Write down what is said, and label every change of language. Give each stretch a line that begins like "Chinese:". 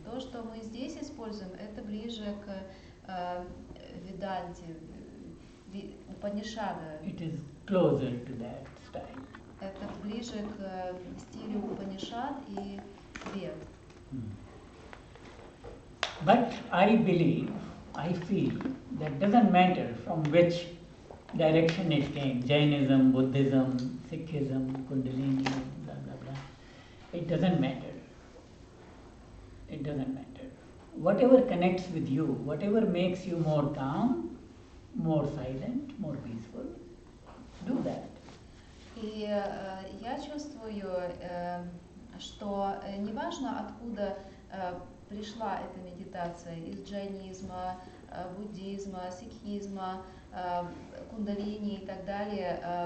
Russian: То, что мы здесь используем, это ближе к Веданте, Упанишада.
English: It is closer to that style.
Russian: Это ближе к стилю Упанишад и Вед.
English: But I believe, I feel that doesn't matter from which direction it came, Jainism, Buddhism, Sikhism, Kundalini, blah blah blah. It doesn't matter. It doesn't matter. Whatever connects with you, whatever makes you more calm, more silent, more peaceful, do that.
Russian: И я чувствую, что неважно, откуда пришла эта медитация, из джайнизма, буддизма, сикхизма, кундалини и так далее.